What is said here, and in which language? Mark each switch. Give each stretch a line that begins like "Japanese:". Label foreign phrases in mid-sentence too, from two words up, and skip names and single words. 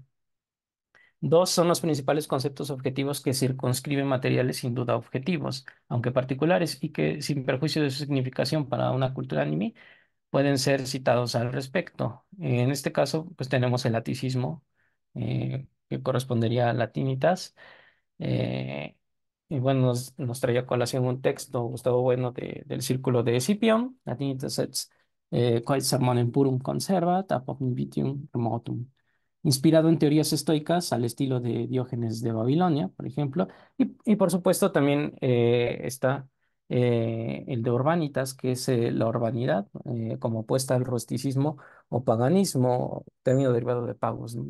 Spanish: Dos son los principales conceptos objetivos que circunscriben materiales sin duda objetivos, aunque particulares, y que, sin perjuicio de su significación para una cultura anime, pueden ser citados al respecto. En este caso, pues tenemos el laticismo, que correspondería a latinitas. eh, y bueno, nos traía a colación un texto, Gustavo Bueno, del Círculo de Escipión,
Latin: latinitas et quae sermonem purum conservat, apud invitium remotum,
Spanish: inspirado en teorías estoicas al estilo de Diógenes de Babilonia, por ejemplo, y por supuesto también está el de Urbanitas, que es la urbanidad, como opuesta al rusticismo o paganismo, término derivado de pagos, ¿no?